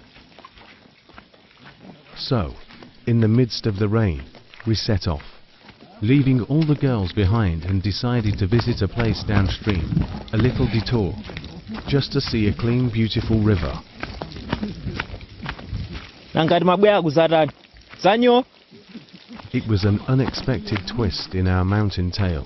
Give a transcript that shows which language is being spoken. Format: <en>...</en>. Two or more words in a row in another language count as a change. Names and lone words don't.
<en>So, in the midst of the rain, we set off. leaving all the girls behind, and decided to visit a place downstream, a little detour, just to see a clean, beautiful river.</en> <ny>Nangati mabwera kuzatani. Zanyo.</ny> <en>It was an unexpected twist in our mountain tale.</en>